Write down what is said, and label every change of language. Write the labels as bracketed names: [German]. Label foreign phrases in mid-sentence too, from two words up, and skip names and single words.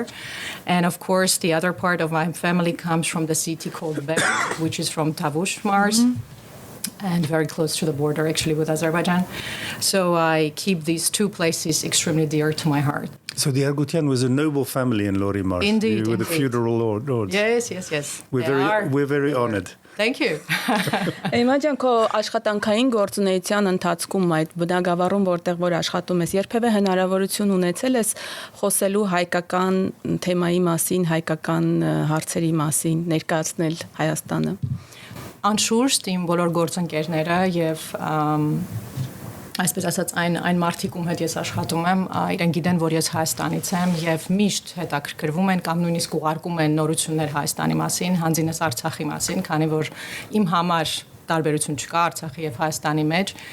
[English] And of course, the other part of my family comes from the city called Bek, which is from Tavush Mars. And very close to the border, actually, with Azerbaijan. So I keep these two places extremely dear to my heart. So the Arghutyan was a noble family in Lori Mars. Indeed, you were the feudal lords. Yes. We're very honored. Thank you. [Armenian] Էմմա ջան, քո աշխատանքային գործունեության ընթացքում այդ բնակավարում, որտեղ որ աշխատում ես, երբևէ հնարավորություն ունեցել ես խոսելու հայկական թեմայի մասին, հայկական հարցերի մասին, ներկայացնել Հայաստանը։ Անշուշտ իմ բոլոր գործընկերները եւ այսպես ասած այն մարդիկ ում հետ ես աշխատում եմ, իրեն գիտեն, որ ես Հայաստանից եմ եւ միշտ հետաքրքրվում են կամ նույնիսկ ուղարկում են նորություններ Հայաստանի մասին, հանձինս Արցախի մասին, քանի որ իմ համար տարբերություն չկա Արցախի եւ Հայաստանի մեջ